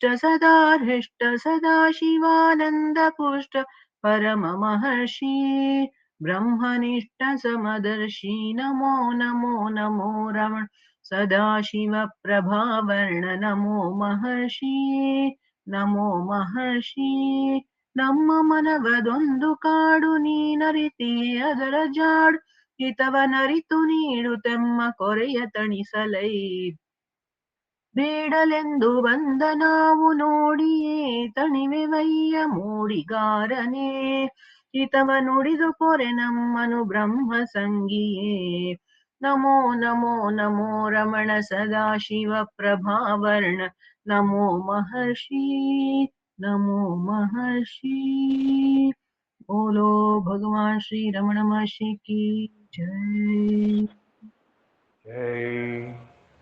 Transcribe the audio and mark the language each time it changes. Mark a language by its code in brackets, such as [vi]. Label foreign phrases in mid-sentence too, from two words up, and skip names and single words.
[sa] सदा हृष्ट सदा शिवानंद पुष्ट परम महर्षि ब्रह्मनिष्ठ समदर्शि नमो नमो नमो रमण सदाशिवप्रभावर्ण नमो महर्षि नमो महर्षि [kn] ನಮ್ಮ ಮನವದೊಂದು ಕಾಡು ನೀನರಿತೆ ಅದರ ಜಾಡು ಹಿತವನರಿತು ನೀಡುತ್ತೆಮ್ಮ ಕೊರೆಯ ತಣಿಸಲೈ ಬೇಡಲೆಂದು ಬಂದ ನಾವು ನೋಡಿಯೇ ತಣಿವೆವಯ್ಯ ಮೂಡಿಗಾರನೇ ಹಿತವ ನುಡಿದು ಪೊರೆ ನಮ್ಮನು ಬ್ರಹ್ಮ ಸಂಗಿಯೇ [sa] ನಮೋ ನಮೋ ನಮೋ ರಮಣ ಸದಾಶಿವ ಪ್ರಭಾವರ್ಣ ನಮೋ ಮಹರ್ಷಿ ನಮೋ ಮಹರ್ಷಿ [hi] बोलो भगवान श्री रमण महर्षि की जय। जय